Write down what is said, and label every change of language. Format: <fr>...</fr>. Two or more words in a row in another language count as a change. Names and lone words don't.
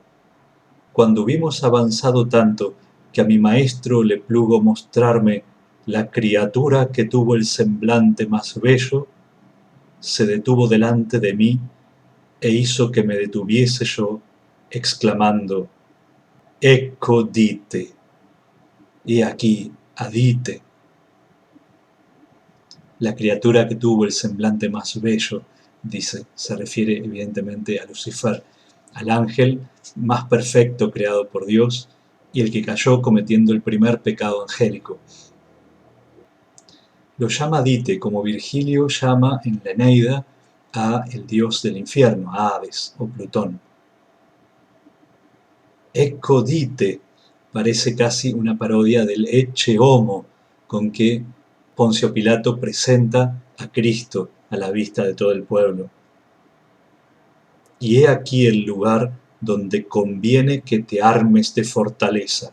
<es>Cuando hubimos avanzado tanto que a mi maestro le plugo mostrarme la criatura que tuvo el semblante más bello, se detuvo delante de mí e hizo que me detuviese yo, exclamando:</es> <it>«Ecco dite»,</it> <es>he aquí, adite. La criatura que tuvo el semblante más bello, dice, se refiere evidentemente a Lucifer, al ángel más perfecto creado por Dios y el que cayó cometiendo el primer pecado angélico. Lo llama Dite, como Virgilio llama en la Eneida a el dios del infierno, a Hades o Plutón.</es> <it>Ecco dite</it> <es>parece casi una parodia del</es> <la>Ecce homo</la> <es>con que Poncio Pilato presenta a Cristo a la vista de todo el pueblo. Y he aquí el lugar donde conviene que te armes de fortaleza.</es>